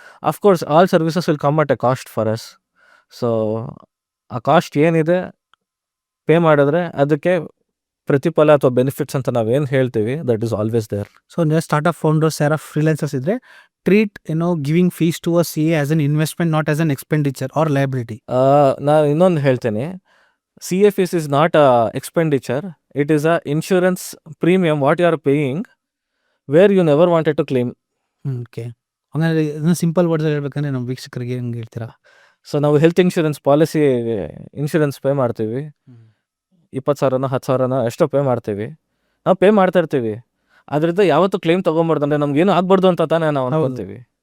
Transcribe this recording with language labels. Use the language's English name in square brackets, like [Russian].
[English] Of course all services will come at a cost for us. So [Kannada] ಆ cost ಏನಿದೆ pay ಮಾಡಿದ್ರೆ ಅದಕ್ಕೆ ಪ್ರತಿಫಲ ಅಥವಾ ಬೆನಿಫಿಟ್ಸ್ ಅಂತ ನಾವೇನು ಹೇಳ್ತೀವಿ, [English] That is always there. So startup founders ಯಾರ freelancers ಇದ್ರೆ treat giving fees to a CA as an investment, not as an expenditure or liability. [Kannada] ನಾನು ಇನ್ನೊಂದು ಹೇಳ್ತೇನೆ, [English] CA fees is not a expenditure, it is a insurance premium what you are paying where you never wanted to claim. [Kannada] Okay, ಹಂಗಾದ್ರೆ ಇದನ್ನ simple ವರ್ಡ್ಸಲ್ಲಿ ಹೇಳ್ಬೇಕಂದ್ರೆ ನಮ್ಮ ವೀಕ್ಷಕರಿಗೆ ಹೆಂಗೆ ಹೇಳ್ತೀರಾ? ಸೊ ನಾವು health insurance policy insurance pay ಮಾಡ್ತೀವಿ, 20,000 10,000 ಎಷ್ಟೋ ಪೇ ಮಾಡ್ತೀವಿ, ನಾವು ಪೇ ಮಾಡ್ತಾ ಇರ್ತೀವಿ. ಅದರಿಂದ ಯಾವತ್ತೂ ಕ್ಲೇಮ್ ತೊಗೊಂಬಾರ್ದು, ಅಂದರೆ ನಮ್ಗೇನು ಆಗ್ಬಾರ್ದು ಅಂತ ತಾನೇ ನಾವು ಅನ್ಕೊತೀವಿ.